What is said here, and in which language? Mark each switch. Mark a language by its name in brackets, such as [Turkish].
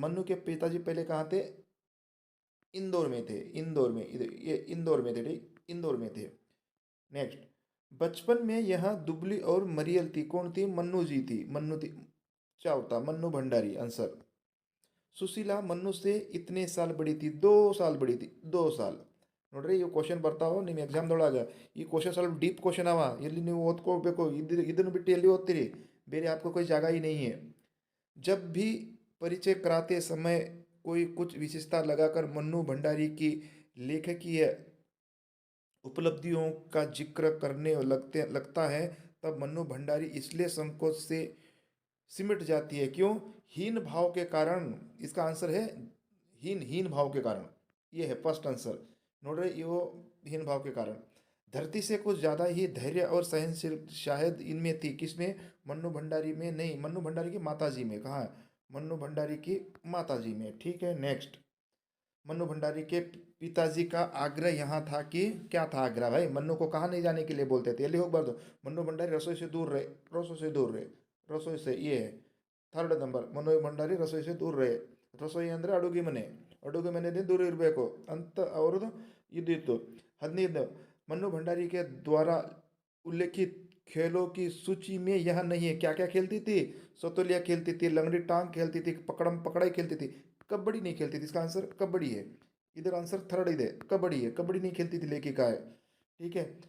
[Hindi] मन्नू के पिताजी पहले कहाँ थे? इंदौर में थे. इंदौर में, इधर ये इंदौर में थे. ठीक, इंदौर में थे. नेक्स्ट. बचपन में यह दुबली और मरियल थी. कौन थी? मन्नू जी थी. मन्नू थी. क्या होता? मन्नू भंडारी. आंसर. सुशीला मन्नू से इतने साल बड़ी थी. 2 साल बड़ी थी. 2 साल. [Kannada] ನೋಡ್ರಿ, ಇವು ಕ್ವಶನ್ ಬರ್ತಾವ ನಿಮ್ಮ ಎಕ್ಸಾಮ್ದೊಳಗೆ. ಈ ಕ್ವಶನ್ ಸ್ವಲ್ಪ ಡೀಪ್ ಕ್ವಶನ್ ಅವ. ಇಲ್ಲಿ ನೀವು ಓದ್ಕೋಬೇಕು. ಇದನ್ನು ಬಿಟ್ಟು ಎಲ್ಲಿ ಓದ್ತೀರಿ? ಬೇರೆ [Hindi] आपको कोई जगह ही नहीं है. जब भी परिचय कराते समय कोई कुछ विशेषता लगाकर मन्नू भंडारी की लेखकीय उपलब्धियों का जिक्र करने लगता है, तब मन्नू भंडारी इसलिए संकोच से सिमट जाती है. क्यों? हीन भाव के कारण. इसका आंसर है हीन. हीन भाव के कारण. ये है फर्स्ट आंसर. नोट रहे, ये वो हीन भाव के कारण. धरती से कुछ ज़्यादा ही धैर्य और सहनशील शायद इनमें थी. किसमें? मन्नू भंडारी में नहीं, मन्नू भंडारी की माताजी में. कहाँ है? मन्नू भंडारी की माताजी में. ठीक है, नेक्स्ट. मन्नू भंडारी के पिताजी का आग्रह यहाँ था कि क्या था आग्रह भाई? मन्नू को कहाँ नहीं जाने के लिए बोलते थे? लिखो बार दो. मन्नू भंडारी रसोई से दूर रहे. रसोई से दूर रहे. रसोई से. ये है ಥರ್ಡ್ ನಂಬರ್. ಮನು ಭಂಡಾರಿ ರಸೋಯಿ से दूर रहे. [Kannada] ರಸೋಯಿ ಅಂದರೆ ಅಡುಗೆ ಮನೆ. ಅಡುಗೆ ಮನೆಯಿಂದ ದೂರ ಇರಬೇಕು ಅಂತ ಅವ್ರದ್ದು ಇದಿತ್ತು. [Hindi] 15. मन्नू भंडारी के द्वारा उल्लेखित खेलों की सूची में यह नहीं है. क्या क्या खेलती थी? सतोलिया खेलती थी, लंगड़ी टांग खेलती थी, पकड़म पकड़ाई खेलती थी, कबड्डी नहीं खेलती थी. इसका आंसर कबड्डी है. इधर आंसर थर्ड इधर कबड्डी है. कबड्डी नहीं खेलती थी लेखिका है. ठीक है.